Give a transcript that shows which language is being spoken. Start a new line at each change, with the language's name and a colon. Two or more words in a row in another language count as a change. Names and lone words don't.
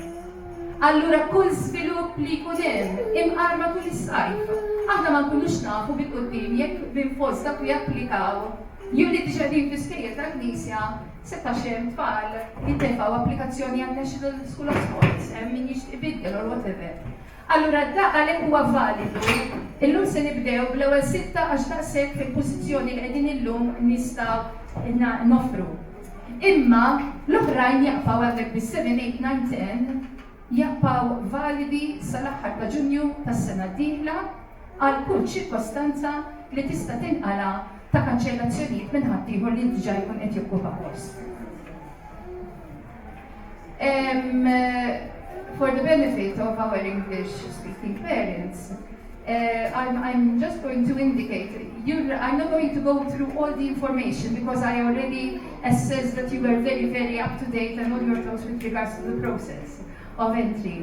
Maltese: Allura kull svilupp li jkun hemm imqarma tul is-sajf. Aħna ma nkunux nafu bil-qudiem jekk bil-fost dak li japplikaw jew li diġà din fl-iskejjel tal-Knisja 16 tfal jintefgħu applikazzjoni għal National School of Sports, hemm min jixtieq ibiddel
English: or whatever.
Maltese: Allura għalhekk huwa validu. Illum se nibdew bl-ewwel 6 għax daqshekk fil-pożizzjoni li qegħdin illum nistgħu nofru. Imma l-oħrajn jaqpaw għandek bis-7, 8, 9, 10 jaqpaw validi sal-aħħar ta' Ġunju tas-sena d-dieħla għal kull ċirkostanza li tista' tinqala ta' kanċellazzjonijiet minn ħaddieħor li diġà jkun qed jokkupa post.
English: For the benefit of our English-speaking parents, I'm just going to indicate, I'm not going to go through all the information because I already assessed that you were very, very up to date and on your toes with regards to the process of entry.